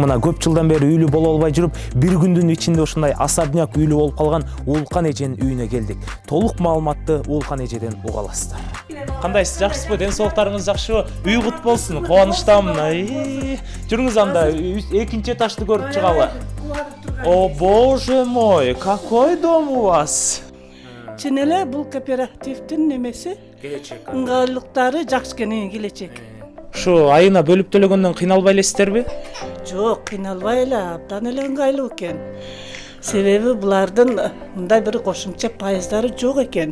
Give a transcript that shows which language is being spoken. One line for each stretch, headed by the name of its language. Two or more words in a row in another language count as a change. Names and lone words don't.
Kyrgyz: Мына көп жылдан бери үйлүү боло албай жүрүп, бир күндүн ичинде ушундай особняк үйлүү болуп калган Уулкан эженин үйүнө келдик. Толук маалыматты Уулкан эжеден уга аласыздар. Кандайсыз, жакшысызбы? Ден соолуктарыңыз жакшыбы? Үй кут болсун. Кубанычтамын. Жүрүңүз анда экинчи этажды көрүп чыгалы.
Russian: О, боже мой, какой дом у вас?
Kyrgyz: Чын эле бул кооперативдин немеси? Келечек. Ыңгайлыктары жакшы экен, келечек. Ушу айына бөлүп төлөгөндөн кыйналбай элесиздерби? Жок, кыйналбай эле, абдан эле ыңгайлуу экен. Себеби булардын мындай бир кошумча пайыздары жок экен.